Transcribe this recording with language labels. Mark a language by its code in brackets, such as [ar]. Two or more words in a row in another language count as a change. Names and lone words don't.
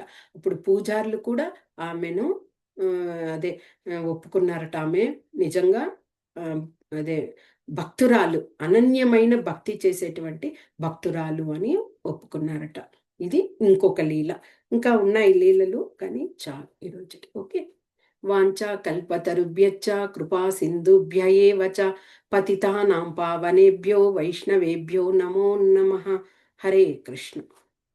[te] అప్పుడు పూజారులు కూడా ఆమెను అదే ఒప్పుకున్నారట. ఆమె నిజంగా ఆహ్, అదే భక్తురాలు, అనన్యమైన భక్తి చేసేటువంటి భక్తురాలు అని ఒప్పుకున్నారట. ఇది ఇంకొక లీల. ఇంకా ఉన్నాయి లీలలు కానీ చాలు ఈరోజుకి. ఓకే. [sa] వాంఛా కల్పతరుభ్యశ్చ కృపా సింధుభ్య ఏవ చ పతితానాం పావనేభ్యో వైష్ణవేభ్యో నమో నమః. హరే కృష్ణ.